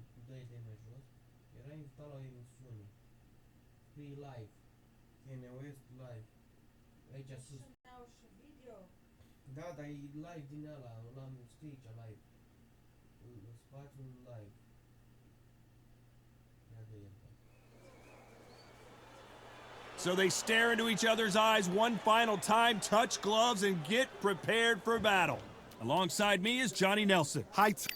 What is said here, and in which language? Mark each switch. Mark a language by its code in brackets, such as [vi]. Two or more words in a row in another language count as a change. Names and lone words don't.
[ro] dă-i de mai jos. Era instala o emisiune. [en] Free Live. Kanye West Live. [ro] Aici sus. Da, dar e live din ăla, l-am scris aici live. Spațiul live. Ia de el. [en] So they stare into each other's eyes one final time, touch gloves, and get prepared for battle. Alongside me is Johnny Nelson. Hi.